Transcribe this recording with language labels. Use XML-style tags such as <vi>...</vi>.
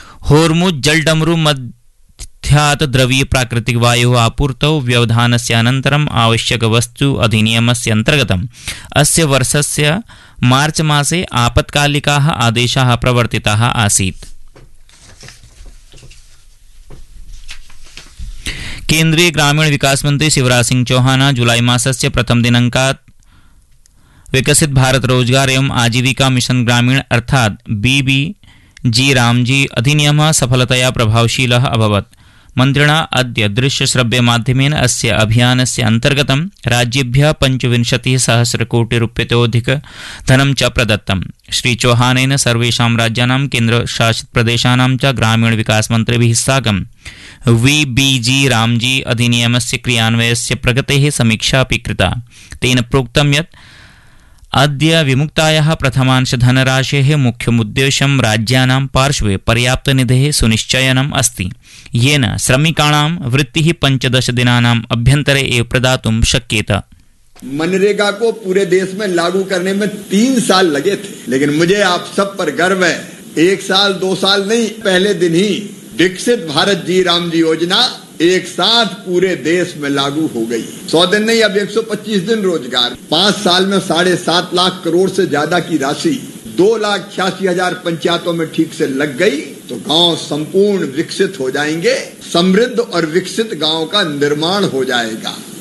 <sa>होर्मुज जलडमरु मध्यात् द्रवीयप्राकृतिकवायोः आपूर्तौ व्यवधानस्य अनन्तरम् आवश्यकवस्तु अधिनियमस्य अन्तर्गतम् अस्य वर्षस्य मार्च मासे आपत्कालिकाः आदेशाः प्रवर्तिताः आसीत्। केन्द्रीय ग्रामीण विकास मंत्री शिवराज सिंह चौहान जुलाई मासस्य प्रथम दिनांकात् विकसित भारत रोजगार एवं आजीविका मिशन ग्रामीण अर्थात बीबीजी रामजी अधिनियम सफलतया प्रभावशील अभवत्। मन्त्रिणा अद्य दृश्यश्रव्यमाध्यमेन अस्य अभियानस्य अन्तर्गतं राज्येभ्यः 25,000 करोडरूप्यकाधिक धनं च प्रदत्तम्। श्रीचौहानेन सर्वेषां राज्यानां केन्द्रशासितप्रदेशानां च ग्रामीणविकासमन्त्रिभिः साकं वीबीजी रामजी अधिनियमस्य क्रियान्वयस्य प्रगतेः समीक्षा अपि कृता। तेन प्रोक्तं यत् अद्य विमुक्तायाः प्रथमांशधनराशेः मुख्यमुद्देश्यं राज्यानां पार्श्वे पर्याप्तनिधेः सुनिश्चयनम् अस्ति, येन श्रमिकाणां वृत्तिः 15 दिनानाम् अभ्यन्तरे एव प्रदातुं शक्येत।</sa> <hi>मनरेगा को पूरे देश में लागू करने में 3 साल लगे थे, लेकिन मुझे आप सब पर गर्व है, 1 साल 2 साल नहीं, पहले दिन ही विकसित भारत जी राम जी योजना एक साथ पूरे देश में लागू हो गई। 100 दिन नहीं, अब 125 दिन रोजगार, 5 साल में 7.5 लाख करोड़ से ज्यादा की राशि 2,86,000 पंचायतों में ठीक से लग गई, तो गांव संपूर्ण विकसित हो जाएंगे, समृद्ध और विकसित गांव का निर्माण हो जाएगा।</hi>